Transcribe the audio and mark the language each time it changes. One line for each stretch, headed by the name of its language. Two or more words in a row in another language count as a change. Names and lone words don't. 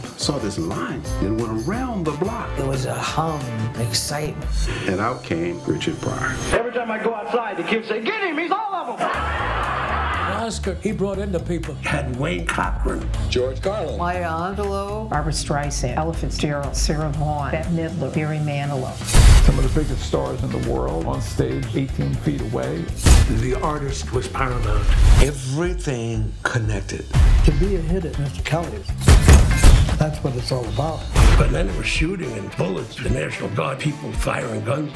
English: Saw this line. It went around the block. It was a hum, excitement. And out came Richard Pryor. Every time I go outside, the kids say, "Get him! He's all of them!" Oscar, he brought in the people. Had Wayne Cochran, George Carlin, Maya Angelou, Barbara Streisand, Ella Fitzgerald, Sarah Vaughan, Bette Midler, Barry Manilow. Some of the biggest stars in the world on stage 18 feet away. The artist was paramount. Everything connected. To be a hit at Mr. Kelly's, that's what it's all about. But then it was shooting and bullets, the National Guard, people firing guns.